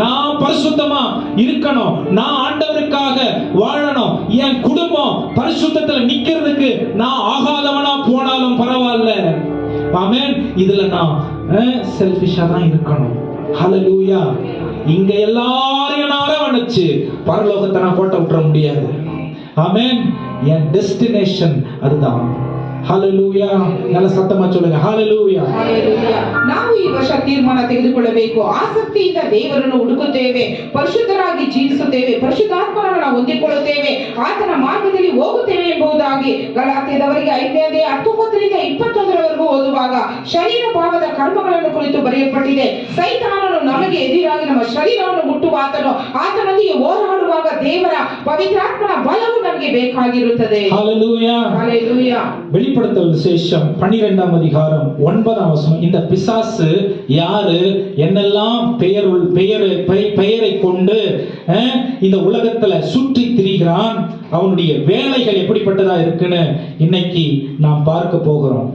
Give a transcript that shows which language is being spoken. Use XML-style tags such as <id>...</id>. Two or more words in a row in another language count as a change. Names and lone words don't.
<ta>நான் பரிசுத்தமா இருக்கணும், நான் ஆண்டவருக்காக வாழணும், என் குடும்பம் பரிசுத்தத்துல நிக்கிறதுக்கு நான் ஆகாதவனா போனாலும் பரவாயில்ல. ஆமென். இதுல நான் செல்ஃபிஷா தான் இருக்கணும். ஹல்லேலூயா. இங்க எல்லாரையும் நான் அரவணைச்சு பரலோகத்தை நான் கோட்டை விட்டுற முடியாது. ஆமென். என் டெஸ்டினேஷன் அதுதான். ಹಲ್ಲೆಲೂಯಾ. எல்லா சத்தமா சொல்லுங்க ಹಲ್ಲೆಲೂಯಾ.</ta> <kn>ಹಲ್ಲೆಲೂಯಾ. ನಾವು ಈ ವರ್ಷ ತೀರ್ಮಾನ ತೆಗೆದುಕೊಳ್ಳಬೇಕು. ಆಸಕ್ತಿಯಿಂದ ದೇವರನ್ನು ಹುಡುಕುತ್ತೇವೆ, ಪರಿಶುದ್ಧರಾಗಿ ಜೀವಿಸುತ್ತೇವೆ, ಪರಿಶುದ್ಧಾತ್ಮನನ್ನು ನಾವು ಹೊಂದಿಕೊಳ್ಳುತ್ತೇವೆ, ಆತನ ಮಾರ್ಗದಲ್ಲಿ ಹೋಗುತ್ತೇವೆ ಎಂಬುದಾಗಿ ಗಲಾತ್ಯದವರಿಗೆ 5ನೇ 19ರಿಂದ 21ರವರೆಗೂ ಓದುವಾಗ ಶರೀರ ಭಾವದ ಕರ್ಮಗಳನ್ನು ಕುರಿತು ಬರೆಯಲ್ಪಟ್ಟಿದೆ. ಸೈತಾನನು ನಮಗೆ ಎದುರಾಗಿ ನಮ್ಮ ಶರೀರವನ್ನು ಮುಟ್ಟುವ ಆತನೊಂದಿಗೆ ಹೋರಾಡುವಾಗ ದೇವರ ಪವಿತ್ರಾತ್ಮನ ಬಲವು ನಮಗೆ ಬೇಕಾಗಿರುತ್ತದೆ. ಹಲ್ಲೆಲೂಯಾ. ಹಲ್ಲೆಲೂಯಾ.</kn> <ta>வெளிப்படுத்தல் விசேஷம் 12ஆம் அதிகாரம் 9ஆம் வசனம். இந்த பிசாசு யாரு, என்னெல்லாம் பெயரை கொண்டு இந்த உலகத்துல சுற்றி திரிகிறான், அவனுடைய வேலைகள் எப்படிப்பட்டதா இருக்குன்னு இன்னைக்கு நாம் பார்க்க போகிறோம்.</ta>